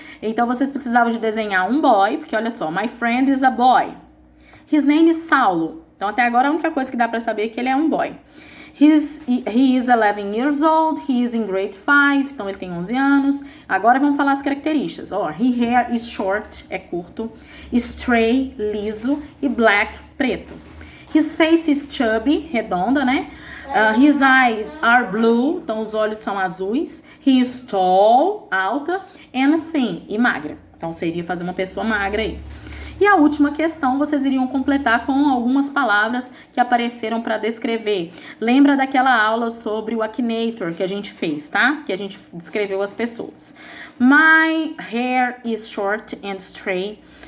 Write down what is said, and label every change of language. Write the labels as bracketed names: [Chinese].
[Portuguese] Então, vocês precisavam de desenhar um boy, porque olha só, [English] my friend is a boy. His name is Saulo. [Portuguese] Então, até agora, a única coisa que dá pra saber é que ele é um boy. [English] He is 11 years old. He is in grade 5. [Portuguese] Então, ele tem 11 anos. Agora, vamos falar as características. [English] His hair is short, [Portuguese] é curto. Straight, liso. E black, preto. [English] His face is chubby, [Portuguese] redonda, né? [English] His eyes are blue. [Portuguese] Então, os olhos são azuis. [English] He is tall, [Portuguese] alta. [English] And thin, [Portuguese] e magra. Então, seria fazer uma pessoa magra aí. E a última questão, vocês iriam completar com algumas palavras que apareceram para descrever. Lembra daquela aula sobre o Akinator que a gente fez, tá? Que a gente descreveu as pessoas. [English] My hair is short and straight.